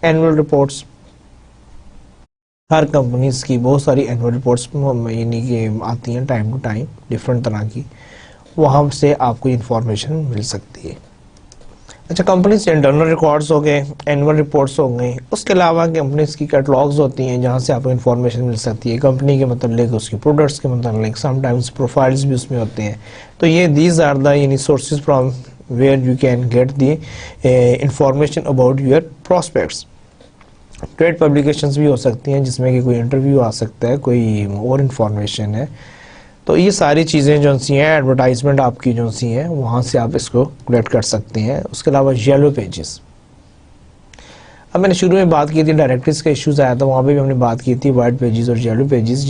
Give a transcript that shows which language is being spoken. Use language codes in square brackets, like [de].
[ur] Annual reports, ہر companies کی بہت ساری اینول رپورٹس یعنی کہ آتی ہیں ٹائم ٹو ٹائم ڈفرینٹ طرح کی، وہاں سے آپ کو انفارمیشن مل سکتی ہے. اچھا، کمپنیز کے انٹرنل ریکارڈز ہو گئے، اینول رپورٹس ہو گئے. اس کے علاوہ کمپنیز کی کیٹلاگز ہوتی ہیں جہاں سے آپ کو انفارمیشن مل سکتی ہے کمپنی کے متعلق، اس کی پروڈکٹس کے متعلق، سم ٹائمز پروفائلز بھی اس میں ہوتے ہیں. تو یہ [en] These are the یعنی sources from where you can get the information about your prospects. [ur] Trade publications بھی ہو سکتی ہیں جس میں کہ کوئی انٹرویو آ سکتا ہے, کوئی اور انفارمیشن ہے. تو یہ ساری چیزیں جو سی ہیں ایڈورٹائزمنٹ آپ کی جو سی ہیں وہاں سے آپ اس کو کلیکٹ کر سکتے ہیں. اس کے علاوہ یلو پیجز, اب میں نے شروع میں بات کی تھی ڈائریکٹریز کا ایشوز آیا تھا, وہاں پہ بھی ہم نے بات کی تھی وائٹ پیجز اور یلو پیجز.